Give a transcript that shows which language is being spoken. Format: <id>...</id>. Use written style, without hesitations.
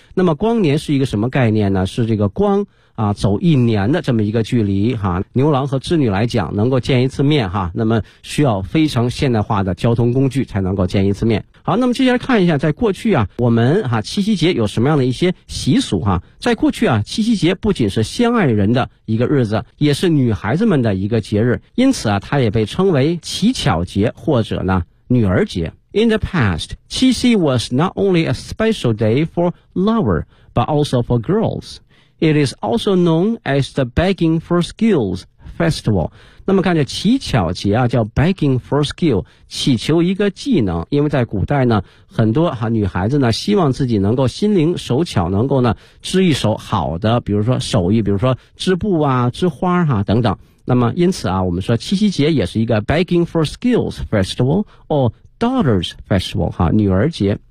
<zh>那么光年是一个什么概念呢？是这个光啊，走一年的这么一个距离哈，牛郎和织女来讲能够见一次面哈，那么需要非常现代化的交通工具才能够见一次面。好，那么接下来看一下，在过去啊，我们哈七夕节有什么样的一些习俗哈？在过去啊，七夕节不仅是相爱人的一个日子，也是女孩子们的一个节日，因此啊，它也被称为乞巧节或者呢女儿节。</zh> <en>In the past, 七夕 was not only a special day for lover, but also for girls. It is also known as the Begging for Skills Festival。</en> <zh>那么看着乞巧节啊，叫</zh> <en>Begging for Skill，</en> <zh>乞求一个技能，因为在古代呢，很多哈女孩子呢希望自己能够心灵手巧，能够呢织一手好的，比如说手艺，比如说织布啊，织花啊等等。那么因此啊，我们说七夕节也是一个</zh> <en>Begging for Skills Festival or Daughters Festival</en> <zh>哈，女儿节。</zh>